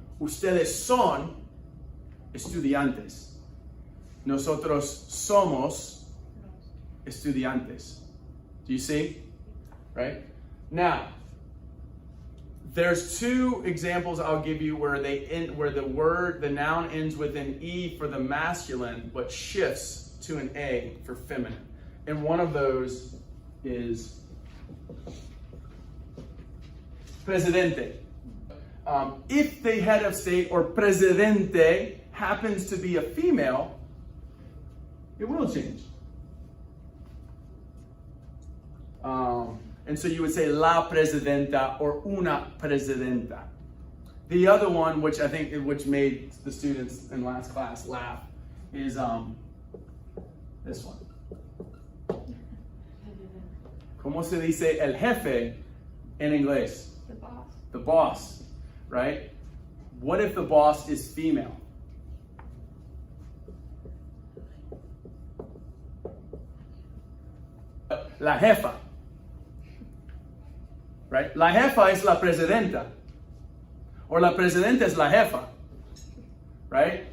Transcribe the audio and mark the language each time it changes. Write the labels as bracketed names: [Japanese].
[Spanish] Ustedes son estudiantes. Nosotros somos estudiantes. [English] Do you see? Right? Now, there's two examples I'll give you where the noun ends with an E for the masculine, but shifts to an A for feminine. And one of those is presidente. If the head of state or presidente happens to be a female, it will change. And so you would say la presidenta or una presidenta. The other one, which I think which made the students in last class laugh, is this one. [Spanish] ¿Cómo se dice el jefe en inglés? [English] The boss. The boss, right? What if the boss is female? [Spanish] La jefa, [English] right? [Spanish] La jefa es la presidenta, [English] or [Spanish] la presidenta es la jefa, [English] right?